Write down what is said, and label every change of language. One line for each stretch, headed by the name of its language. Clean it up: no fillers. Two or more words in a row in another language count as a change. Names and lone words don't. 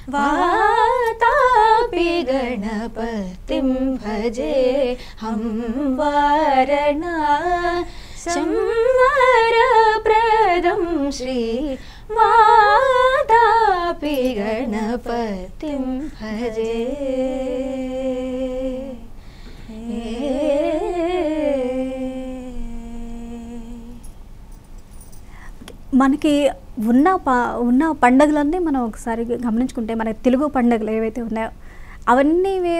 Sanskrit: वातापि गणपतिं भजेऽहं वारणा संवरप्रदं श्रीवातापि गणपतिं भजे।
Telugu: మనకి ఉన్న పండుగలన్నీ మనం ఒకసారి గమనించుకుంటే మన తెలుగు పండుగలు ఏవైతే ఉన్నాయో అవన్నీ వేరు.